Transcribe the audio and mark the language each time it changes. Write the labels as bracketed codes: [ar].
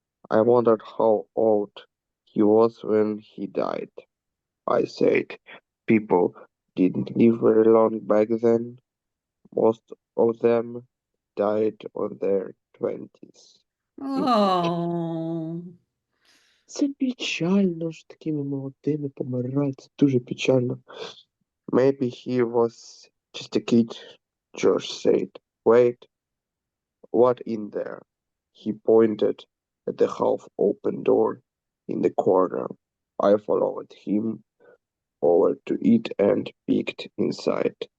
[en] I wondered how old he was when he died. I said, people didn't live very long back then. Most of them died on their 20s. Oh. [uk] Це печально ж такими молодими помирати. Це дуже печально. [en] Maybe he was just a kid, Josh said. Wait, what in there? He pointed at the half-open door in the corner. I followed him over to it and peeked inside.